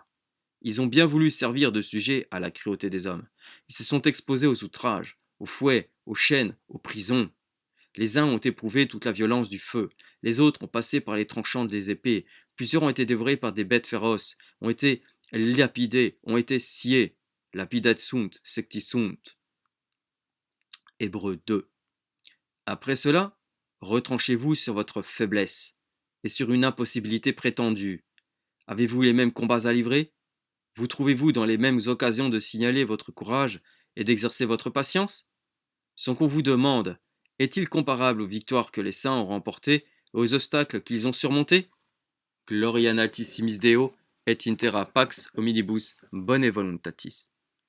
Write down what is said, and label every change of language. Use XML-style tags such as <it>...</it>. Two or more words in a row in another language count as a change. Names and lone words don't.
<fr>Ils ont bien voulu servir de sujet à la cruauté des hommes. Ils se sont exposés aux outrages, aux fouets, aux chaînes, aux prisons. Les uns ont éprouvé toute la violence du feu, les autres ont passé par les tranchants des épées, plusieurs ont été dévorés par des bêtes féroces, ont été lapidés, ont été sciés.</fr> <la>Lapidat sunt, secti sunt.</la> <fr>Hébreux 2. Après cela, retranchez-vous sur votre faiblesse et sur une impossibilité prétendue. Avez-vous les mêmes combats à livrer? Vous trouvez-vous dans les mêmes occasions de signaler votre courage et d'exercer votre patience? Ce qu'on vous demande est-il comparable aux victoires que les saints ont remportées et aux obstacles qu'ils ont surmontés?</fr> <la>Gloria natissimis Deo et intera pax hominibus bone voluntatis.</la>